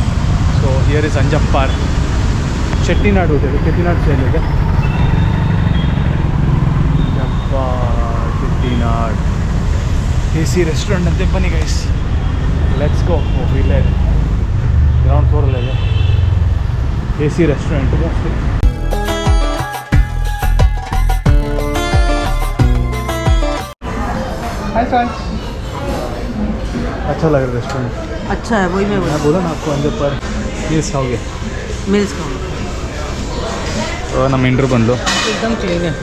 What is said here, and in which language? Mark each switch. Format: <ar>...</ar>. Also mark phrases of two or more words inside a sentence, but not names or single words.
<en>so here is ಅಂಜಪ್ಪಾರ್ ಚೆಟ್ಟಿನಾಡ್ ಹೋಟೆಲ್, ಚೆಟ್ಟಿನಾಡ್ ಶೈಲಿಗೆ.</en> <kn>ಚೆಟ್ಟಿನಾಡ್</kn> <en>AC restaurant</en> <kn>ಅಂತೆ.</kn> <en>ಬನ್ನಿ guys, let's go.</en> <kn>ಇಲ್ಲೇ ಇದೆ,</kn> <en>ground floorಲ್ಲೇ</en> <kn>ಇದೆ</kn> <en>AC restaurant mostly.</en> <hi>अच्छा लग रहा है रेस्टोरेंट. अच्छा है, वही मैं मैं बोला ना आपको अंजप्पार मील्स खाओगे. मील्स खाऊंगा.</hi> <kn>ಸೊ ನಮ್ಮ ಇಂಟ್ರು ಬಂದು</kn> <hi>एकदम क्लीन है.</hi>